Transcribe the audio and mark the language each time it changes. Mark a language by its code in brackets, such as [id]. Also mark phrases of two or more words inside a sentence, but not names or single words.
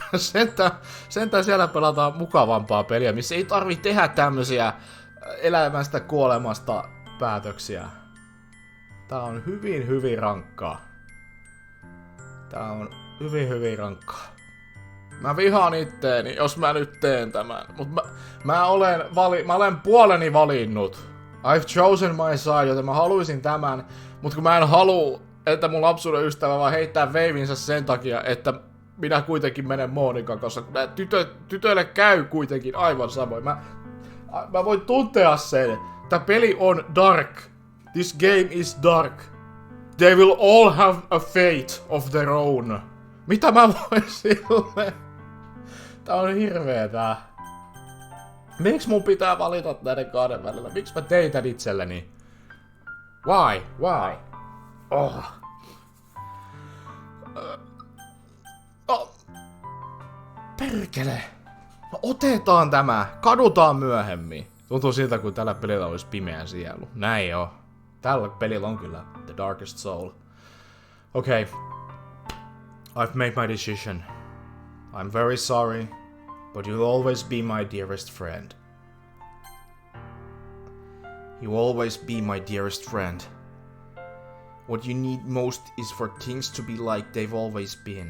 [fi] Sentään siellä pelataan mukavampaa peliä, missä ei tarvi tehdä tämmösiä elämästä kuolemasta päätöksiä. Tää on hyvin rankkaa. Tää on hyvin rankkaa. Mä vihaan itteeni, jos mä nyt teen tämän. Mut mä olen puoleni valinnut. [en] I've chosen my side, [fi] joten mä haluisin tämän. Mut kun mä en halua, että mun lapsuuden ystävä vaan heittää veivinsä sen takia, että minä kuitenkin menen Monikan kanssa. Tytöille käy kuitenkin aivan samoin. Mä voin tuntea sen. Tää peli on dark. [en] This game is dark. They will all have a fate of their own. [fi] Mitä mä voin sille? Tää on hirveetä. Miksi mun pitää valita näiden kahden välillä? Miksi mä tein tän itselleni? [en] Why? Oh. [fi] Perkele. No otetaan tämä. Kadutaan myöhemmin. Tuntuu siltä, kun tällä pelillä olisi pimeä sielu. Näin on. Tällä pelillä on kyllä [en] the darkest soul. Okay. I've made my decision. I'm very sorry, but you'll always be my dearest friend. You'll always be my dearest friend. What you need most is for things to be like they've always been.